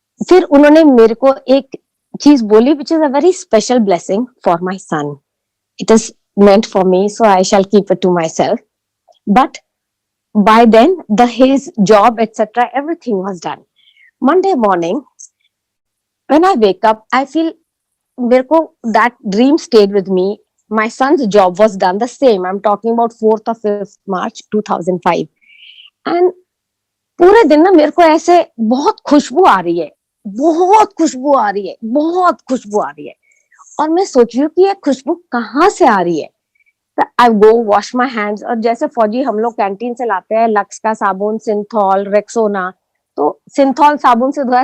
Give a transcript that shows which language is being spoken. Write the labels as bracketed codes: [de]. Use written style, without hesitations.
[hi] फिर उन्होंने मेरे को एक चीज बोली [en] Which is a very special blessing for my son it is meant for me so I shall keep it to myself but by then his job etc everything was done Monday morning when I wake up I feel मेरे को that dream stayed with me my son's job was done the same. I'm talking about 4th or 5th March 2005. [hi] And पूरे दिन ना मेरे को ऐसे बहुत खुशबू आ रही है, बहुत खुशबू आ रही है, बहुत खुशबू आ रही है, और मैं सोच रही हूँ कि ये खुशबू कहाँ से आ रही है। [en] I go wash my hands, [hi] और जैसे फौजी हम लोग कैंटीन से लाते हैं लक्स का साबुन, सिंथॉल, रेक्सोना, तो सिंथॉल साबुन से धोया।